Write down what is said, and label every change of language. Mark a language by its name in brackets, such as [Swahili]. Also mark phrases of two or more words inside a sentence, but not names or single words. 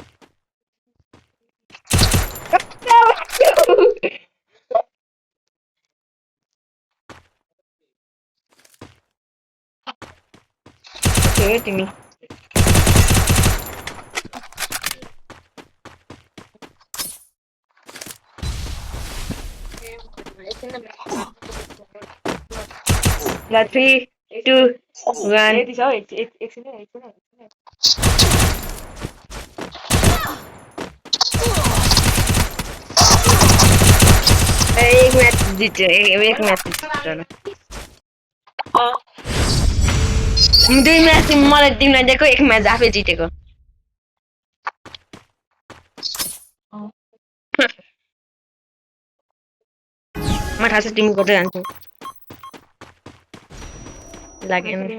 [Nepali] तिमी ल 3 2 1 यति छ हौ एकछिन एक मैच जित्यो एक मैच जित्यो दुई म्याच मलाई तिमीलाई दिएको एक म्याच आफै जितेको म थाहा छ तिमी कतै जान्छौ लागेन